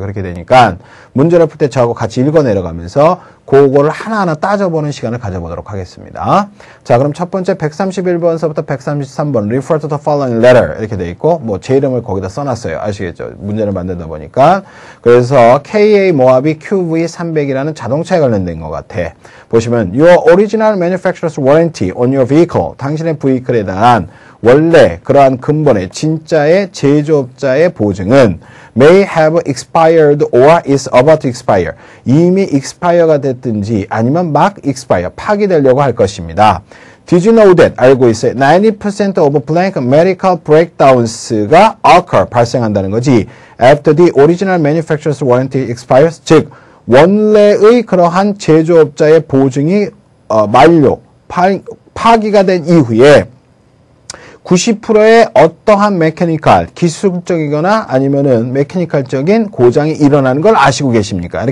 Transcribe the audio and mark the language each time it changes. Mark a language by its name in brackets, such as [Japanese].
[Korean] 그렇게 되니까 문제를 풀 때 저하고 같이 읽어 내려가면서 그거를 하나하나 따져보는 시간을 가져보도록 하겠습니다. 자, 그럼 첫 번째 131번서부터 133번 [English] refer to the following letter [Korean] 이렇게 돼 있고 뭐 제 이름을 거기다 써놨어요. 아시겠죠? 문제를 만들다 보니까. 그래서 KA 모하비 QV300이라는 자동차에 관련된 것 같아. [English] 보시면 Your original manufacturer's warranty on your vehicle [Korean] 당신의 브이클에 대한 원래 그러한 근본의 진짜의 제조업자의 보증은 [English] may have expired or is about to expire. [Korean] 이미 expire가 됐든지 아니면 막 expire, 파기되려고 할 것입니다. [English] Did you know that? [Korean] 알고 있어요. [English] 90% of blank medical breakdowns가 occur, [Korean] 발생한다는 거지. [English] After the original manufacturer's warranty expires. [Korean] 즉, 원래의 그러한 제조업자의 보증이 만료, 파기가 된 이후에 90%의 어떠한 메커니컬, 기술적이거나 아니면은 메커니컬적인 고장이 일어나는 걸 아시고 계십니까?